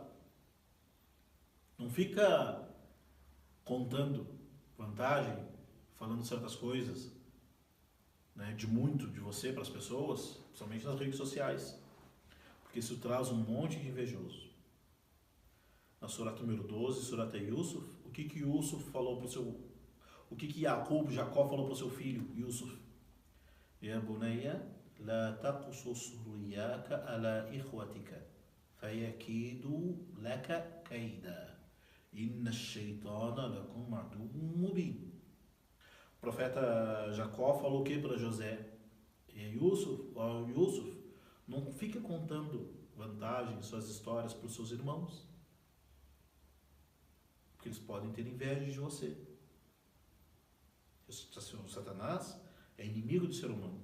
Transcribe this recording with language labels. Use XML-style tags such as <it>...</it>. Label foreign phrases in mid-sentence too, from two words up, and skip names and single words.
<pt>Não fica contando vantagem, falando certas coisas, né, de muito de você para as pessoas, principalmente nas redes sociais, porque isso traz um monte de invejoso. Na surata número 12, surata Yusuf, o que Yusuf falou para o seu... O que Jacó falou para o seu filho, Yusuf?</pt> <ar>يا بني لا تقصص رؤياك على إخوتك فيكيدوا لك كيدا إن الشيطان لكم عدو مبين.</ar> <pt>O profeta Jacó falou o que para José? E Yusuf, não fica contando vantagens, suas histórias para os seus irmãos, porque eles podem ter inveja de você. O Satanás é inimigo do ser humano.</pt>